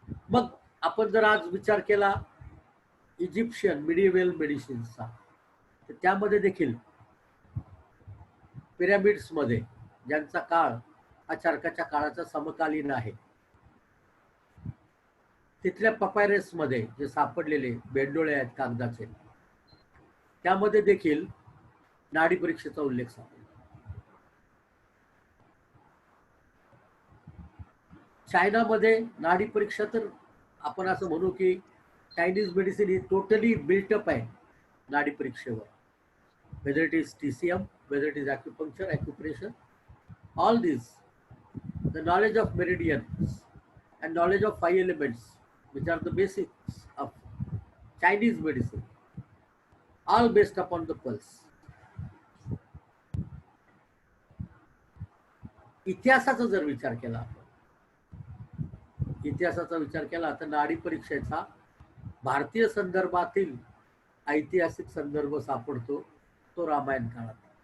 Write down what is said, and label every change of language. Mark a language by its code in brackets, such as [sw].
[mr] मग आपण जर आज विचार केला इजिप्शियन मिडिव्हल मेडिसिन्सचा, तर त्यामध्ये देखील पिरॅमिड्समध्ये, ज्यांचा काळ हा चरकाच्या काळाचा समकालीन आहे, तिथल्या पपायरसमध्ये जे सापडलेले बेंडोळे आहेत कागदाचे, त्यामध्ये देखील नाडी परीक्षेचा उल्लेख सापडला. चायनामध्ये नाडी परीक्षा, तर आपण असं म्हणू की चायनीज मेडिसिन ही टोटली बिल्टअप आहे नाडी परीक्षेवर. [en] whether it is TCM, whether it is acupuncture, acupressure, all these, the knowledge of meridians and knowledge of 5 elements, which are the basics of Chinese medicine, all based upon the pulse. [mr] इतिहासाचा जर विचार केला, इतिहासाचा विचार केला तर नाडी परीक्षेचा भारतीय संदर्भातील ऐतिहासिक संदर्भ सापडतो तो रामायण काळात.